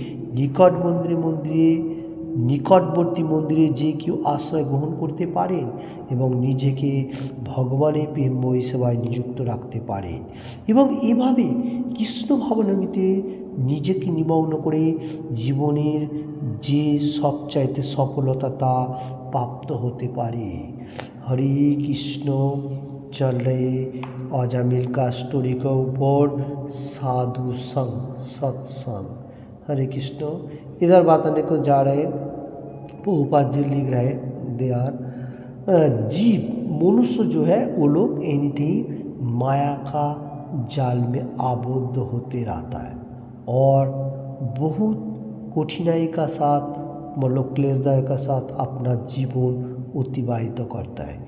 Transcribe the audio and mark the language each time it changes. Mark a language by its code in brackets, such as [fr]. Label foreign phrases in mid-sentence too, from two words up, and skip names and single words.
[bn] নিকটবর্তী মন্দিরে যে কেউ আশ্রয় গ্রহণ করতে পারেন এবং নিজেকে ভগবানের প্রেমময়ী সেবায় নিযুক্ত রাখতে পারেন এবং এভাবে কৃষ্ণ ভাবনামৃতে নিজেকে নিমগ্ন করে জীবনের যে সবচাইতে সফলতা তা প্রাপ্ত হতে পারে। [sa] हरे कृष्ण। [hi] चल रहे अजामिल का स्टोरी के ऊपर साधु संग सत्संग। [sa] हरे कृष्ण। [hi] इधर बताने को जा रहे प्रभुपाद जी लिख रहे [en] they are [hi] जीव मनुष्य जो है वो लोग [en] any time [hi] माया का जाल में आबद्ध होते रहता है और बहुत कठिनाई का साथ मतलब क्लेशदायक का साथ अपना जीवन अतिबाहित करता है।